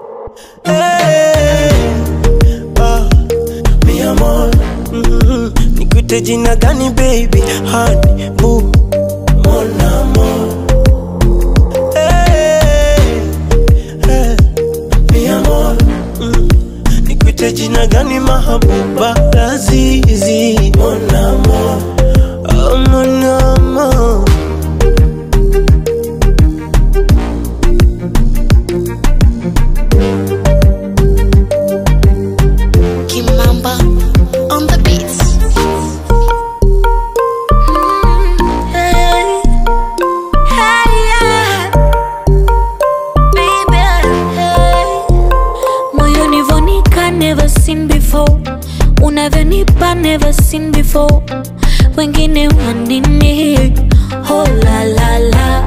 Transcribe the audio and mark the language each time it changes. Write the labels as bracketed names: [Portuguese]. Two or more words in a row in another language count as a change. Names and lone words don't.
[Swahili] Hey, [Spanish] mi amor, [Swahili] nikuite jina gani baby? [English] Honey, boo, [French] mon amour. [Swahili] Hey, hey, [Spanish] mi amor, [Swahili] nikuite jina gani mahabuba? Lazizi, [French] mon amour, oh mon amour. [English] Kimamba on the beats. Hey, hey, yeah. Baby, hey. [Swahili] Moyoni vonika, [English] never seen before. [Swahili] Unavyonipa, [English] never seen before. [Swahili] Wengine wanini, oh la la la.